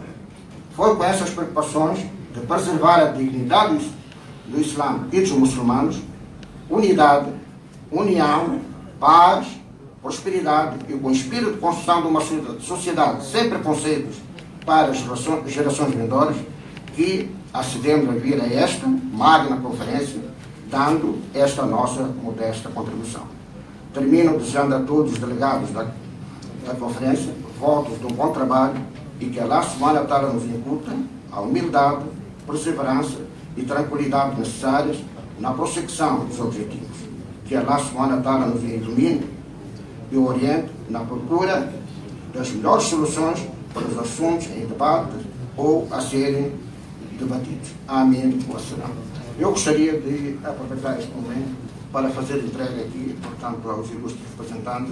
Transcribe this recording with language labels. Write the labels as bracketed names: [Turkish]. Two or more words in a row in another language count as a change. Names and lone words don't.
[Portuguese] Foi com essas preocupações de preservar a dignidade do Islã e dos muçulmanos, unidade, união, paz, prosperidade e com o espírito de construção de uma sociedade sem preconceitos para as gerações vindouras, que acedemos a vir a esta magna conferência, dando esta nossa modesta contribuição. Termino desejando a todos os delegados da conferência votos de um bom trabalho e que [Arabic] الله سبحانه وتعالى [Portuguese] nos incuta a humildade, perseverança e tranquilidade necessárias na prossecução dos objetivos. Que [Arabic] الله سبحانه وتعالى [Portuguese] nos ilumine e oriente na procura das melhores soluções para os assuntos em debate ou a serem debatidos. Amém. Eu gostaria de aproveitar este momento para fazer entrega aqui, portanto, aos ilustres representantes.